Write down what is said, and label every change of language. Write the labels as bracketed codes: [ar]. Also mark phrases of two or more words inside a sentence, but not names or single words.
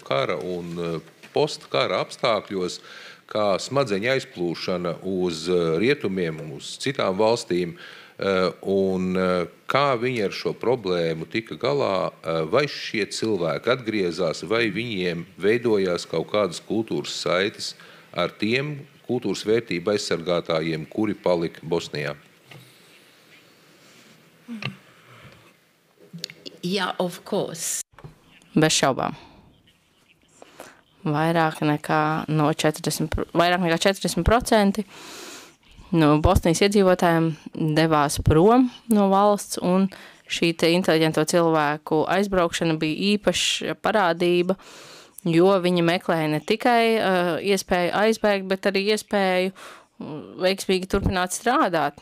[lv] kara un postkara apstākļos, kā smadzeņu aizplūšana uz rietumiem, uz citām valstīm, un kā viņi ar šo problēmu tika galā, vai šie cilvēki atgriezās, vai viņiem veidojās kaut kādas kultūras saites ar tiem kultūras vērtību aizsargātājiem, kuri palika Bosnijā? [en] Yeah, of course. [lv] Bez šaubām. Vairāk nekā 40% no Bosnijas iedzīvotājiem devās prom no valsts, un šī te inteliģento cilvēku aizbraukšana bija īpaša parādība, jo viņi meklēja ne tikai iespēju aizbēgt, bet arī iespēju veiksmīgi turpināt strādāt.